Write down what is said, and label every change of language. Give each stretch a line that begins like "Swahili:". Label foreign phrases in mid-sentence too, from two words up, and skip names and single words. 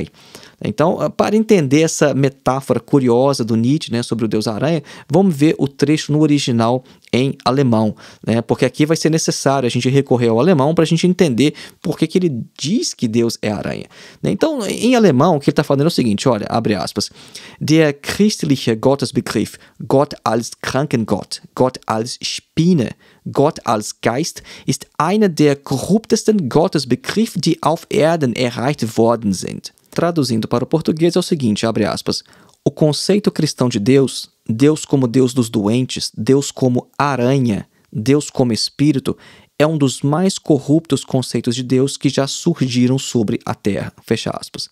Portuguese: Então, para entender essa metáfora curiosa do Nietzsche, né, sobre o Deus aranha, vamos ver o trecho no original em alemão, né, porque aqui vai ser necessário a gente recorrer ao alemão para a gente entender por que ele diz que Deus é aranha. Então, em alemão, o que ele está falando é o seguinte, olha, abre aspas,
German: der christliche Gottesbegriff, Gott als Krankengott, Gott als Spinne, Gott als Geist ist einer der korruptesten Gottesbegriffe, die auf Erden erreicht worden sind.
Portuguese: Traduzindo para o português é o seguinte, abre aspas, o conceito cristão de Deus, Deus como Deus dos doentes, Deus como aranha, Deus como espírito, é um dos mais corruptos conceitos de Deus que já surgiram sobre a Terra, fecha aspas.